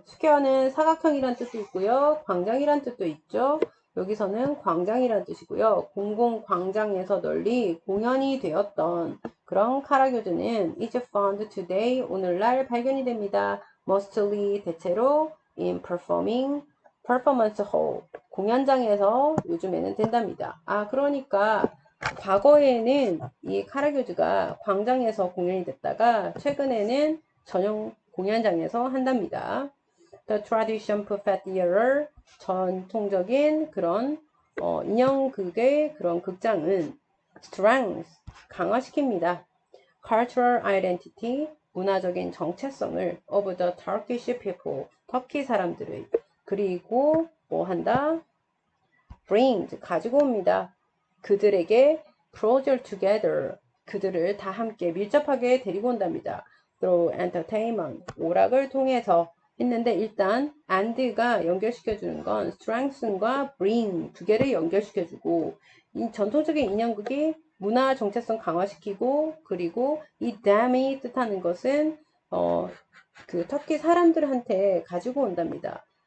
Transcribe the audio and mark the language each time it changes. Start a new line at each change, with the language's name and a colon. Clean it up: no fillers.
Korean: square는 사각형이란 뜻도 있고요. 광장이란 뜻도 있죠. 여기서는 광장이란 뜻이고요. 공공광장에서 널리 공연이 되었던 그런 카라교드는
English: is found today.
Korean: 오늘날 발견이 됩니다.
English: mostly
Korean: 대체로
English: in performing performance hall.
Korean: 공연장에서 요즘에는 된답니다. 아, 그러니까 과거에는 이 카라교드가 광장에서 공연이 됐다가 최근에는 전용 공연장에서 한답니다.
English: The tradition puppet theater,
Korean: 전통적인 그런 인형극의 그런 극장은 strength, 강화시킵니다. cultural identity, 문화적인 정체성을
English: of the Turkish people,
Korean: 터키 사람들의. 그리고 뭐 한다? bring, 가지고 옵니다. 그들에게
English: closer together,
Korean: 그들을 다 함께 밀접하게 데리고 온답니다.
English: through entertainment,
Korean: 오락을 통해서 했는데 일단 and가 연결시켜주는 건 strengthen과 bring 두 개를 연결시켜주고 이 전통적인 인형극이 문화 정체성 강화시키고 그리고 이 dam이 뜻하는 것은 그 터키 사람들한테 가지고 온답니다.